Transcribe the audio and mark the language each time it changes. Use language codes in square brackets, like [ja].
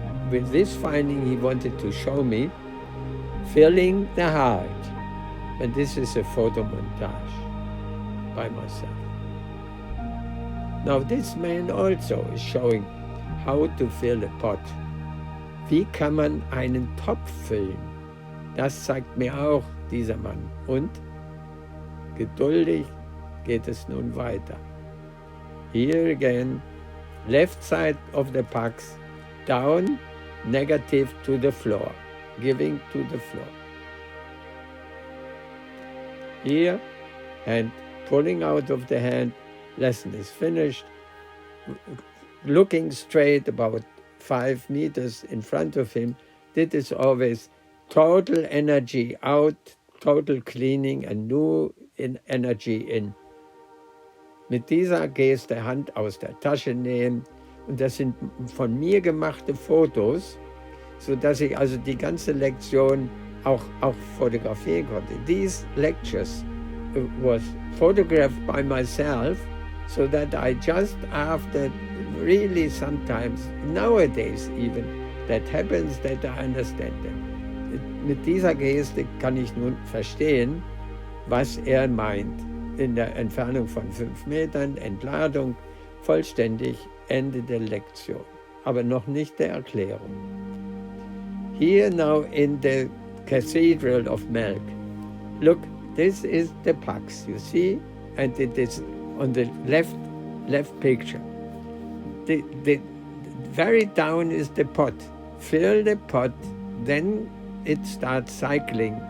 [en] With this finding, he wanted to show me filling the heart. And this is a photo montage by myself. Now this man also is showing how to fill a pot. [de] Wie kann man einen Topf füllen? Das zeigt mir auch dieser Mann. Und geduldig geht es nun weiter. [en] Here again, left side of the PAX, down, negative to the floor, giving to the floor. Here, hand pulling out of the hand, lesson is finished. Looking straight about 5 meters in front of him, this is always total energy out, total cleaning and new energy in. [de] Mit dieser Geste Hand aus der Tasche nehmen. Und das sind von mir gemachte Fotos, sodass ich also die ganze Lektion auch fotografieren konnte. [en] These lectures was photographed by myself, so that I just after really sometimes, nowadays even, that happens that I understand them. [de] Mit dieser Geste kann ich nun verstehen, was er meint. In der Entfernung von 5 Metern, Entladung, vollständig, Ende der Lektion, aber noch nicht der Erklärung. [en] Here now in the Cathedral of Melk, look, this is the PAX, you see, and it is on the left picture. The very down is the pot. Fill the pot, then it starts cycling.